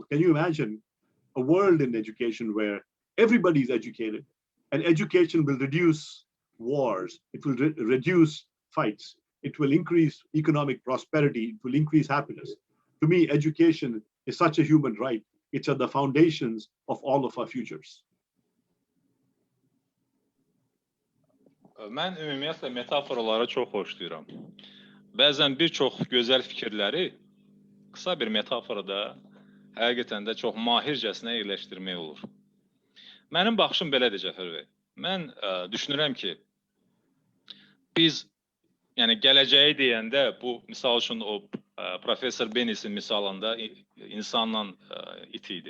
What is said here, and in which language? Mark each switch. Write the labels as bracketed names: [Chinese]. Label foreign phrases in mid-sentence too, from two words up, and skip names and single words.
[English] Can you imagine a world in education where everybody is educated, and education will reduce wars, it will reduce fights, it will increase economic prosperity, it will increase happiness. To me, education is such a human right. It's at the foundations of all of our futures. [Azerbaijani] Mən ümumiyyətlə metaforaları çox xoşlayıram. Bəzən bir çox gözəl fikirləri qısa bir metaforada həqiqətən də çox mahircəsinə yerləşdirmək olur. Mənim baxışım belədir, Cəfər bəy. Mən düşünürəm ki, biz gələcəyi deyəndə bu misal üçün o Professor Bennis'in misalında insanla it idi.